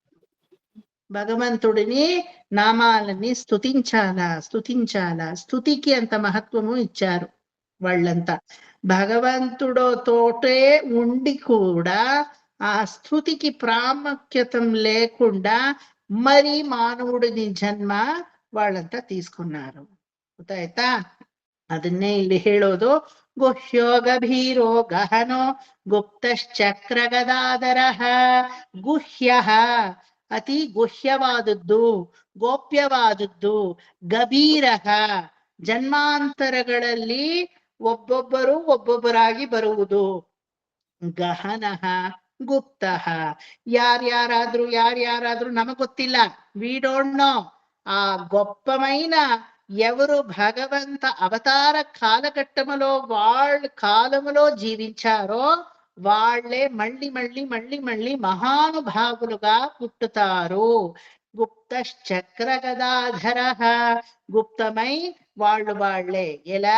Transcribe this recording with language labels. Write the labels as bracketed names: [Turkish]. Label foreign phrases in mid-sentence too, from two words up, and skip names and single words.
[Telugu] భగవంతుడిని నామాలని స్తుతించాలా, స్తుతికి అంత మహత్వము ఇచ్చారు వాళ్ళంతా. భగవంతుడితోటే ఉండి కూడా ఆ స్తుతికి ప్రాముఖ్యత లేకుండా మరి మానవుడిని జన్మ వాళ్ళంతా తీసుకున్నారు. [Kannada] ಗೊತ್ತಾಯ್ತಾ? ಅದನ್ನೇ ಇಲ್ಲಿ ಹೇಳೋದು. [Sanskrit] ಗುಹ್ಯೋ ಗಭೀರೋ ಗಹನೋ ಗುಪ್ತಶ್ಚಕ್ರ ಗದಾಧರಃ. [Kannada] ಗುಹ್ಯ ಅತಿ ಗುಹ್ಯವಾದದ್ದು, ಗೋಪ್ಯವಾದದ್ದು. ಗಭೀರಃ ಜನ್ಮಾಂತರಗಳಲ್ಲಿ ಒಬ್ಬೊಬ್ಬರಾಗಿ ಬರುವುದು. [Sanskrit] ಗಹನಃ ಗುಪ್ತಃ [Kannada] ಯಾರ್ಯಾರಾದ್ರೂ ನಮಗ್ ಗೊತ್ತಿಲ್ಲ, [English] we don't know. [Telugu] ఆ గొప్పమైన ఎవరు భగవంత అవతార కాలఘట్టములో వాళ్ళ కాలములో జీవించారో వాళ్ళే మళ్ళీ మళ్ళీ మళ్ళీ మళ్ళీ మహానుభావులుగా పుట్టుతారు. [Sanskrit] గుప్తశ్చక్ర గదాధర, [Telugu] గుప్తమై వాళ్ళే. ఎలా?